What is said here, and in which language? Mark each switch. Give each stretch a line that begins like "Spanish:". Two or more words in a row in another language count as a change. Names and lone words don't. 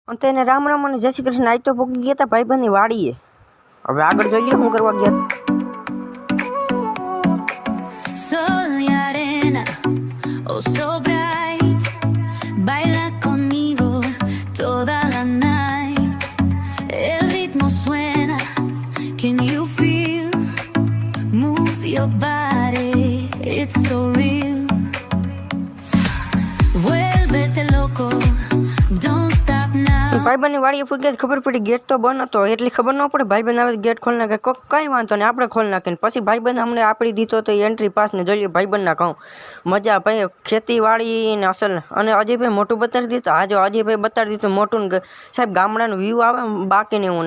Gujarati: અને તેને રામ રામ અને જય શ્રી કૃષ્ણ. આજ તો પહોંચી ગયા હતા ભાઈબંધની વાડીએ. હવે આગળ જોઈ લઈએ શું કરવા ગયા.
Spanish: Sol y arena,
English: oh so bright,
Spanish: baila conmigo toda la night. El ritmo suena,
English: can you feel? Move your body, it's so real.
Spanish: Vuélvete loco,
English: don't stop now.
Gujarati: ભાઈબંધની વાડીએ પૂગી ગયા, ખબર પડી ગેટ તો બંધ હતો. એટલી ખબર ન પડે ભાઈબંધ આવે ગેટ ખોલી નાખે. કઈ વાંધો નહીં, આપણે ખોલી નાખીને પછી ભાઈબંધ અમને આપી દીધો તો
English: entry pass
Gujarati: ને જોઈએ ભાઈબંધના કહું મજા ભાઈ ખેતીવાડી ને અસલ. અને અજયભાઈ મોટું બતાવી દીધું. આ જો અજયભાઈ બતાવી દીધું મોટું ને સાહેબ ગામડાનું વ્યૂ આવે બાકી ને એવું.